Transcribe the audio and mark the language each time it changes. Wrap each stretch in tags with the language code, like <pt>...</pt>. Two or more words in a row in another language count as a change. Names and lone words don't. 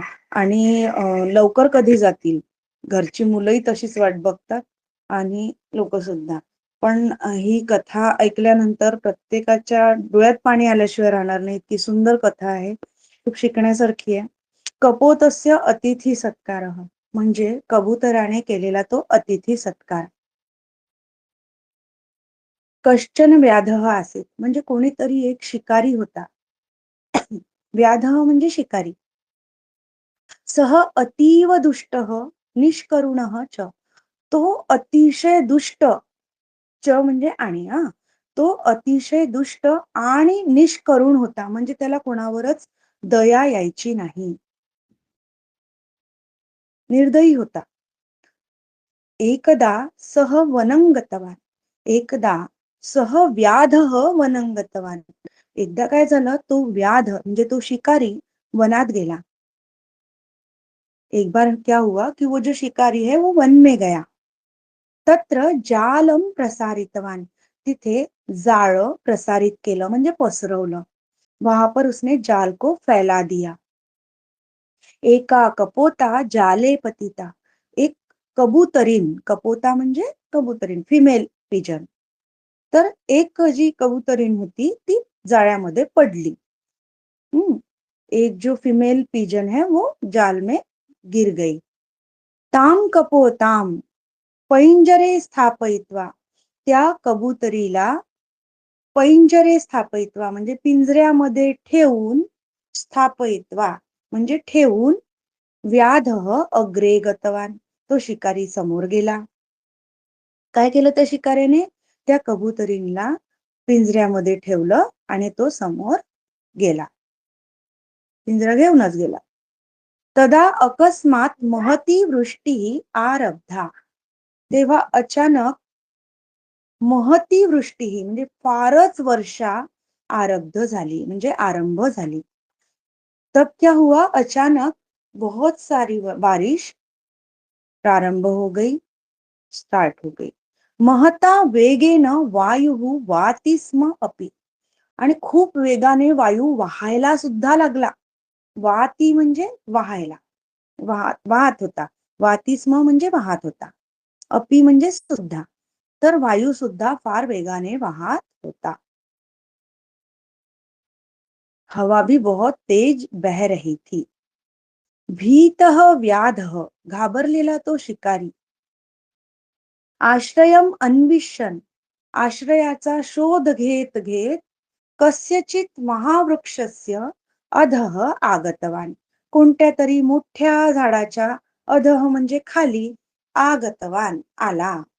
<mr>आणि लवकर कधी जातील, घरची मुलंही तशीच वाट बघतात आणि लोक सुद्धा. पण ही कथा ऐकल्यानंतर प्रत्येकाच्या डोळ्यात पाणी आल्याशिवाय राहणार नाही, इतकी सुंदर कथा आहे, खूप शिकण्यासारखी आहे.</mr> <sa>कपोतस्य अतिथी सत्कारः</sa> <mr>म्हणजे कबुतराने केलेला तो अतिथी सत्कार.</mr> <sa>कश्चन व्याधः आसीत्</sa> <mr>म्हणजे कोणीतरी एक शिकारी होता. व्याधः म्हणजे शिकारी.</mr> <sa>सह अतीव दुष्टः निष्करुणः च.</sa> <mr>तो अतिशय दुष्ट, च म्हणजे आणि, तो अतिशय दुष्ट आणि निष्करुण होता, म्हणजे त्याला कोणावरच दया यायची नाही, निर्दयी होता.</mr> <sa>एकदा सह वनं गतवान्. एकदा सह व्याधः वनं गतवान्.</sa> <mr>एकदा काय झालं, तो व्याध म्हणजे तो शिकारी वनात गेला.</mr> <hi>एक बार क्या हुआ कि वो जो शिकारी है वो वन में गया.</hi> <sa>तत्र जालम प्रसारितवान.</sa> <mr>तिथे जाळं प्रसारित केलं म्हणजे पसरवलं.</mr> <hi>वहां पर उसने जाल को फैला दिया.</hi> <sa>एका कपोता जाले पतिता.</sa> <mr>एक कबुतरीन, कपोता म्हणजे कबुतरीन,</mr> <en>female pigeon.</en> <mr>तर एक जी कबुतरीन होती ती जाळ्यामध्ये पडली.</mr> <hi>एक जो</hi> <en>female pigeon</en> <hi>है वो जाल में गिर गई.</hi> <sa>ताम कपोताम पैंजरे स्थापयित्वा,</sa> <mr>त्या कबुतरीला</mr> <sa>पैंजरे स्थापयित्वा</sa> <mr>म्हणजे पिंजऱ्यामध्ये ठेवून, स्थापयित्वा म्हणजे ठेवून,</mr> <sa>व्याधः अग्रे गतवान,</sa> <mr>तो शिकारी समोर गेला. काय केलं त्या शिकाऱ्याने? त्या कबुतरीला पिंजऱ्यामध्ये ठेवलं आणि तो समोर गेला. पिंजरा घेऊनच गेला.</mr> <sa>तदा अकस्मात महती वृष्टी आरब्धा,</sa> <mr>तेव्हा अचानक</mr> <sa>महती वृष्टी</sa> <mr>म्हणजे फारच वर्षा आरब्ध झाली म्हणजे आरंभ झाली.</mr> <hi>तब क्या हुआ? अचानक बहुत सारी बारिश प्रारंभ हो गई, स्टार्ट हो गई.</hi> <sa>महता वेगेन वायू वाती स्म अपि,</sa> <mr>आणि खूप वेगाने वायू वाहायला सुद्धा लागला. वाती म्हणजे वाहायला, वाहत होता.</mr> <sa>वाती स्म</sa> <mr>म्हणजे वाहत होता. अपि म्हणजे सुद्धा. तर वायू सुद्धा फार वेगाने वाहत होता.</mr> <hi>हवा भी बहुत तेज बह रही थी.</hi> <sa>भीतः व्याधः,</sa> <mr>घाबरलेला तो शिकारी.</mr> <sa>आश्रयम अन्विष्यन,</sa> <mr>आश्रयाचा शोध घेत घेत,</mr> <sa>कस्यचित महावृक्षस्य अधः आगतवान,</sa> <mr>कोणत्या तरी मोठ्या झाडाच्या अधः म्हणजे खाली, आगतवान आला.</mr>